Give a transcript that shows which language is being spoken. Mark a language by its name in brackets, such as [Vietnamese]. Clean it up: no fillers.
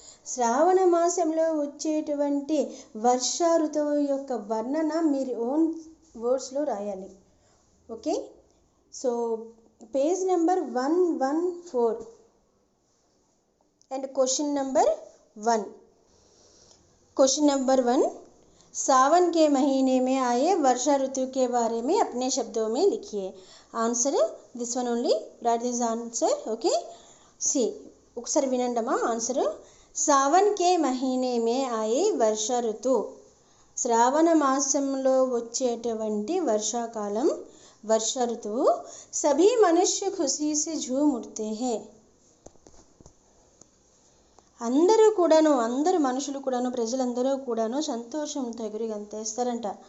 [Telugu] శ్రావణ మాసంలో వచ్చేటువంటి వర్షా ఋతువు యొక్క వర్ణన మీరు ఓన్ వర్డ్స్లో రాయాలి. [English] Okay, so page number 114 and question number 1. [Hindi] Question number 1, सावन के महीने में आए वर्षा ऋतु के बारे में अपने शब्दों में लिखिए. [English] Answer this one only, write this answer. Okay, see [Telugu] ఒకసారి వినండమ్మా ఆన్సర్. [Hindi] సావన్ కే మహీనే మే ఆయే వర్ష ఋతు, [Telugu] శ్రావణ మాసంలో వచ్చేటువంటి వర్షాకాలం వర్ష ఋతువు. [Hindi] సభీ మనుష్య ఖుషీ సే ఝూమ్ ఉఠతే హై, [Telugu] అందరూ కూడాను, అందరు మనుషులు కూడాను, ప్రజలందరూ కూడాను సంతోషంతో ఎగురు గంతేస్తారంట.